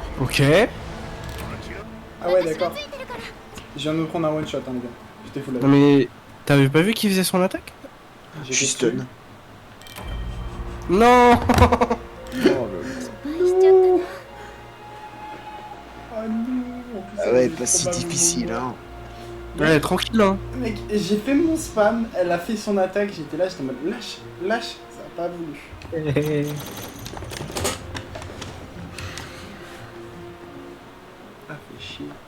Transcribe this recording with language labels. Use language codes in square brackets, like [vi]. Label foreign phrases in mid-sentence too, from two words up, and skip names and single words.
[fr] Ok. Ah ouais, [ja] 私が [fr] d'accord. [ja] ついてるから [fr] Je viens de me prendre un [en] one shot, [fr] hein, les gars. J'étais full Non mais t'avais pas vu qu'il faisait son attaque? Je suis stun. Non. Oh, [ja] 失敗しちゃったな [fr] Ah non, en plus, Ah elle ouais, est pas si probablement difficile, morte. hein. Ouais tranquille hein. Mec, j'ai fait mon spam, elle a fait son attaque, j'étais là, j'étais en mode lâche, lâche, ça a pas voulu. Ah, fait chier.